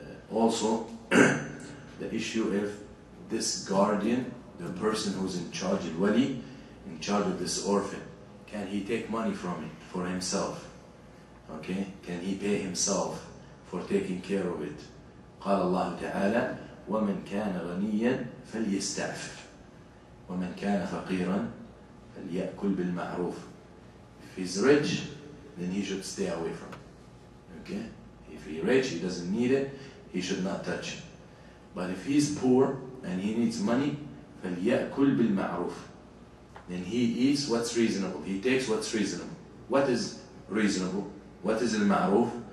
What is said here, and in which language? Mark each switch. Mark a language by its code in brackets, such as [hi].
[en] Also, the issue if this guardian, the person who's in charge, al-wali, in charge of this orphan, can he take money from it for himself? Okay? Can he pay himself for taking care of it? [ar] قال الله تعالى ومن كان غنيا فليستعفف ومن كان فقيرا فليأكل بالمعروف. [en] If he's rich, then he should stay away from it. Okay? If he's rich, he doesn't need it, he should not touch it. But if he's poor and he needs money, [ar] فليأكل بالمعروف. [en] Then he eats what's reasonable. He takes what's reasonable. What is reasonable? What is al-ma'ruf?